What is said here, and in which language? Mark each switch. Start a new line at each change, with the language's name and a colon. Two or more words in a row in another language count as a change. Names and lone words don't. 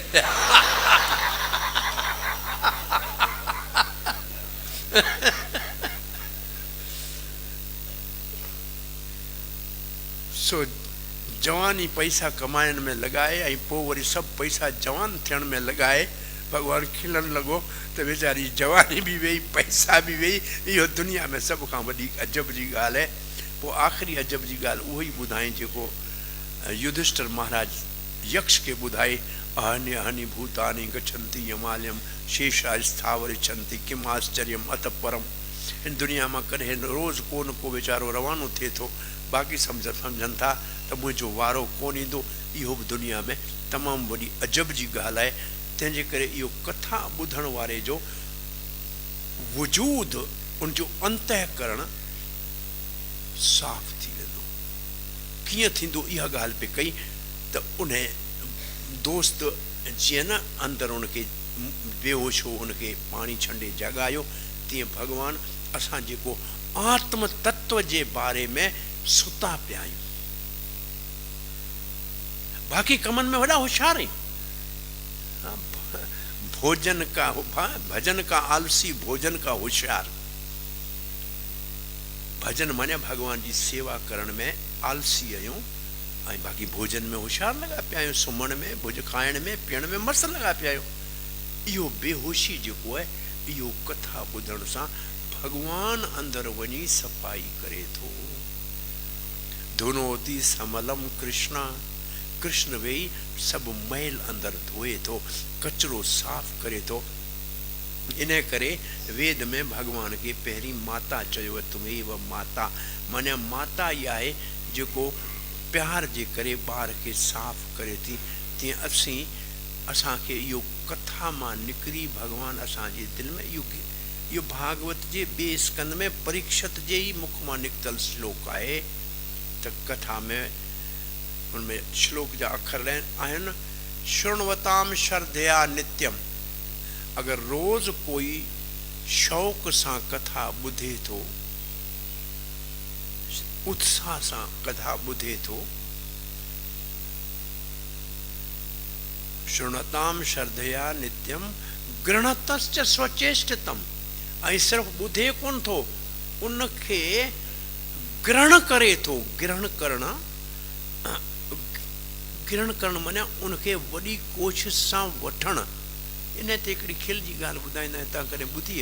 Sindhi: सो जवानी पैसा कमाइण में लॻाए ऐं पोइ वरी सभु पैसा जवान थियण में लॻाए, भॻवानु खिलण लॻो त वीचारी जवानी बि वेई, पैसा बि वेई। इहो दुनिया में सभ खां वॾी अजब जी ॻाल्हि आहे। पोइ आख़िरी अजब जी ॻाल्हि उहो ई ॿुधाई जेको युधिष्ठिर महाराज यक्ष खे ॿुधाई,
Sanskrit: अहन्य हनि भूतानि गच्छन्ति यमालयम शेषा स्थावर इच्छन्ति किम आश्चर्यम अत परम।
Sindhi: हिन दुनिया मां कॾहिं रोज़ को न को वीचारो रवानो थिए थो, बाक़ी सम्झनि था त मुंहिंजो वारो कोन ईंदो। इहो बि दुनिया में तमामु वॾी अजब जी ॻाल्हि आहे। तंहिंजे करे इहो कथा ॿुधण वारे जो वजूद, उनजो अंतःकरण साफ़ थी वेंदो। कीअं थींदो इहा ॻाल्हि पे कई त उन दोस्त जीअं न अंदरि उनखे बेहोश हो, उनखे पाणी छंडे जॻायो, तीअं भॻवानु असां जेको आत्म तत्व जे बारे में सुता पिया आहियूं, बाक़ी कमनि में वॾा होशियार आहियूं।
Hindi: भजन का आलसी, भोजन का होशियार।
Sindhi: भजन माने भॻवान जी सेवा करण में आलसी आहियूं, ऐं बाक़ी भोजन में होशियार लॻा पिया आहियूं, सुम्हण में, भुज खाइण में, पीअण में मस्तु लॻा पिया आहियूं। इहो बेहोशी जेको आहे, इहो कथा ॿुधण सां भॻवानु अंदरि वञी सफ़ाई करे थो।
Sanskrit: धुनोति समलम
Sindhi: कृष्णा, कृष्ण वेही सभु मैल अंदरि धोए थो, कचिरो साफ़ करे थो। इन करे वेद में भॻवान खे पहिरीं माता चयो आहे,
Sanskrit: तुमेव माता।
Sindhi: माने माता इहा आहे जेको प्यार जे करे ॿार खे साफ़ करे थी। तीअं असीं असांखे इहो कथा मां निकिरी भॻवान असांजे दिलि में इहो भागवत जे ॿिए स्कंद में परीक्षित जे ई मुख मां निकितल श्लोक आहे त कथा में उनमें श्लोक जा अखर आहिनि
Sanskrit: शृण्वताम श्रद्धया नित्यम।
Sindhi: अगर रोज कोई शौक़ सां कथा ॿुधे थो, उत्साह सां कथा ॿुधे थो,
Sanskrit: शृणताम श्रद्धया नित्यम गृणतश्च स्वचेष्टितम।
Sindhi: ऐं सिर्फ़ ॿुधे कोन थो, उनखे ग्रहण करे थो। ग्रहण करणु माना उनखे वॾी कोशिशि सां वठणु। इन ते हिकिड़ी खिल जी ॻाल्हि ॿुधाईंदा आहिनि, तव्हां कॾहिं ॿुधी आहे?